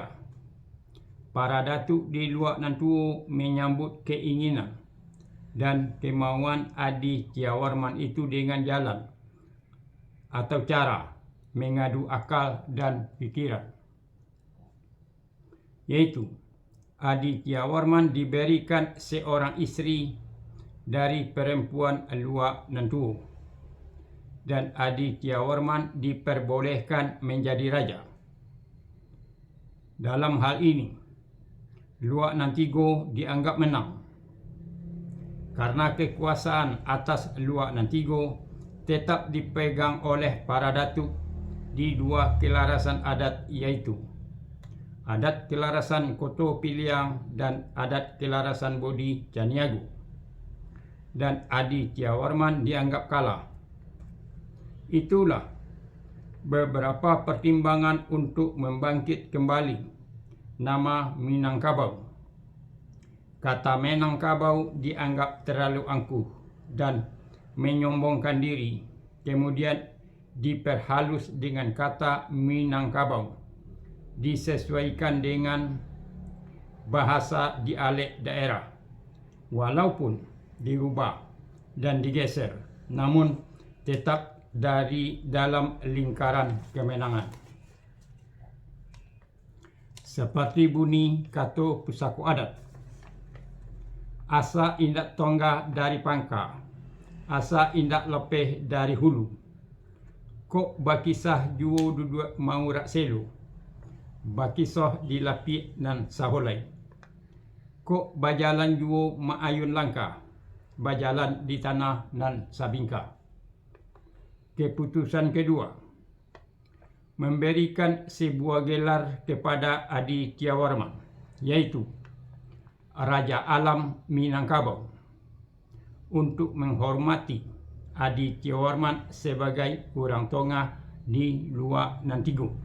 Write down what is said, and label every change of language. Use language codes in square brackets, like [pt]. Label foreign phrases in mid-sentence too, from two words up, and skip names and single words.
[id] Para datuk di luar Nantuo menyambut keinginan dan kemauan Adi Tiawarman itu dengan jalan atau cara mengadu akal dan pikiran, yaitu Adi Tiawarman diberikan seorang istri dari perempuan luar Nantuo dan Adi Tiawarman diperbolehkan menjadi raja. Dalam hal ini, luar Nantigo dianggap menang karena kekuasaan atas luar Nantigo tetap dipegang oleh para datuk di dua kelarasan adat, yaitu adat kelarasan Koto Piliang dan adat kelarasan Bodi Caniago. Dan Adi Tiawarman dianggap kalah. Itulah beberapa pertimbangan untuk membangkit kembali nama Minangkabau. Kata Minangkabau dianggap terlalu angkuh dan menyombongkan diri, kemudian diperhalus dengan kata Minangkabau, disesuaikan dengan bahasa dialek daerah, walaupun dirubah dan digeser, namun tetap dari dalam lingkaran kemenangan. Seperti bunyi kata [min] pusako adat, asa indak tonggah dari pangka, asa indak lepeh dari hulu. Kok bakisah juo duduk mau rak selo, bakisoh dilapi nan saholai. Kok bajalan juo maayun langkah, bajalan di tanah nan sabingka. [id] Keputusan kedua, memberikan sebuah gelar kepada Adi Tiawarman, yaitu Raja Alam Minangkabau, untuk menghormati Adi Tiawarman sebagai orang tonga di luar Nantigo.